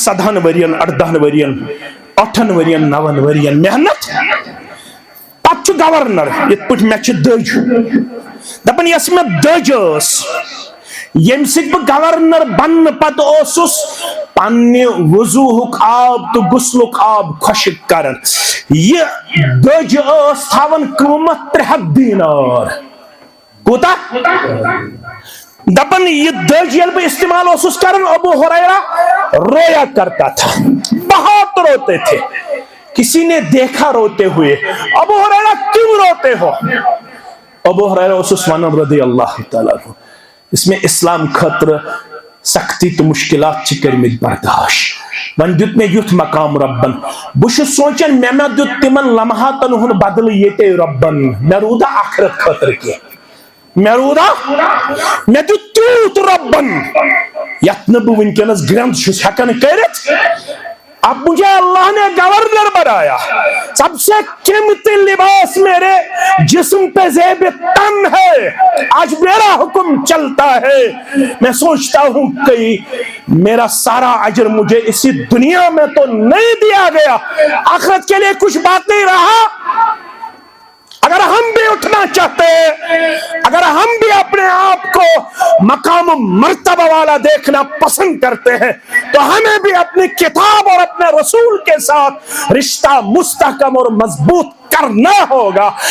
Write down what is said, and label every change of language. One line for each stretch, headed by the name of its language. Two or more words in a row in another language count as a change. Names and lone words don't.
Kashmiri: 17 ؤرین 18 ؤرین 8 ؤرین 9 ؤرین محنت پتہٕ چھُ گورنر یِتھ پٲٹھۍ مےٚ چھِ دٔج دپان یۄس مےٚ دٔج ٲس ییٚمہِ سۭتۍ بہٕ گورنر بننہٕ پتہٕ اوسُس پننہِ وضوٗہُک آب تہٕ غسلُک آب خۄشٕک کران یہِ دٔج ٲس تھاوان قۭمتھ 300 دینار کوٗتاہ دپان یہِ دٔج ییٚلہِ بہٕ استعمال اوسُس کران
Urdu: ابو ہریرہ رویا کرتا تھا بہت روتے تھے کسی نے دیکھا روتے ہوئے ابو ہریرہ کیوں روتے ہو ابو ہریرہ
Kashmiri: اوسُس ونان
Arabic: رضی اللہ تعالیٰ عنہ
Urdu: اس میں اسلام خاطر سختی
Kashmiri: تو مشکلات چھ کرمٕتۍ برداشت وۄنۍ دیُت مےٚ یُتھ مقام ربن بہٕ چھُس سونچان مےٚ دیُت تِمن لمحاتن ہُنٛد بدلہٕ ییٚتے ربن مےٚ روٗدا آخرت خٲطرٕ کینٛہہ مےٚ روٗدا مےٚ دیُت تیوٗت ربن یتھ نہٕ بہٕ وٕنکیٚنس گرٛنٛد چھُس ہٮ۪کان کٔرِتھ
Urdu: اب مجھے اللہ نے گورنر بنایا سب سے قیمتی لباس میرے جسم پہ زیب تن ہے آج میرا حکم چلتا ہے میں سوچتا ہوں کہ میرا سارا اجر مجھے اسی دنیا میں تو نہیں دیا گیا آخرت کے لیے کچھ بات نہیں رہا اگر ہم بھی اٹھنا چاہتے ہیں اگر ہم بھی اپنے آپ کو مقام مرتبہ والا دیکھنا پسند کرتے ہیں تو ہمیں بھی اپنی کتاب اور اپنے رسول کے ساتھ رشتہ مستحکم اور مضبوط کرنا ہوگا